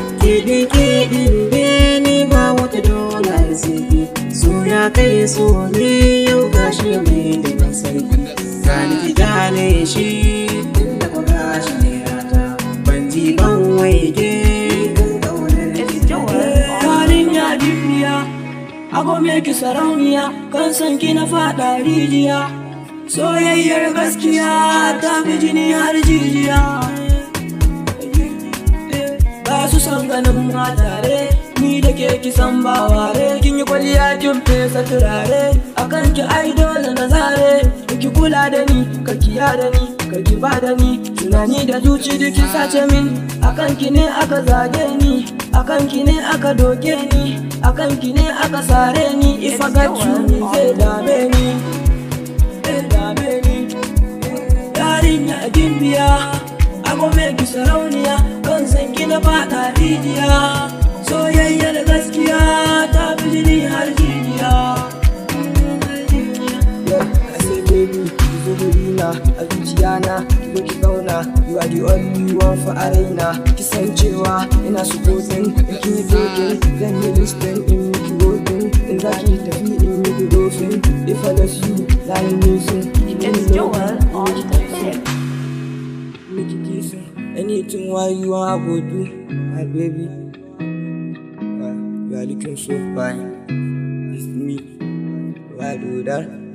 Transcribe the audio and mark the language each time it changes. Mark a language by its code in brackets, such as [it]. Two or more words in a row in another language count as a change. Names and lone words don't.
[ha] Kiɗi kiɗin be ni ba wata dole sai ke. So ya kai so ne, yau gashi mai da ban sarki. Ga ni ki gane shi, tunda ku gashi ne rata. Ban ji ban waige, kan ƙaunar ki. [en] It's Joel on [ha] Yarinya gimbiya, a gome ki sarauniya, kan san ki na faɗa rijiya. Soyayyar gaskiya ta fi jini har jijiya. Ba su son ganin ma tare, ni da ke ki san ba ware. Kin yi kwalliya kin fesa turare, a kan ki ai dole na zare. Ki kula da ni, ka kiya da ni, ka ki ba da ni. Tunani da zuci duk ki sace min, a kan ki ne aka zage ni, a kan ki ne aka doke ni, a kan ki ne aka sare ni. [en] If I got you, [ha] ni zai dame ni, zai dame ni. Yarinya gimbiya, a gome ki sarauniya, kan san ki na faɗa rijiya. Soyayyar gaskiya ta fi jini har jijiya. [en] I say, baby, [ha] ki zo wurina, a zuciya na, ki zo ki zauna. [en] You are the only one for [ha] a raina. Ki san cewa ina supporting, in kin yi talking, zan yi listening, in miki working. In za ki tafi, in miki dofin. [en] If I lose you, [ha] za ni [en] missing. It's Joel on the mix. Make it kissing. Anything why you want, I go do, my baby. Uh, you are looking so fine. It's me. Why do that?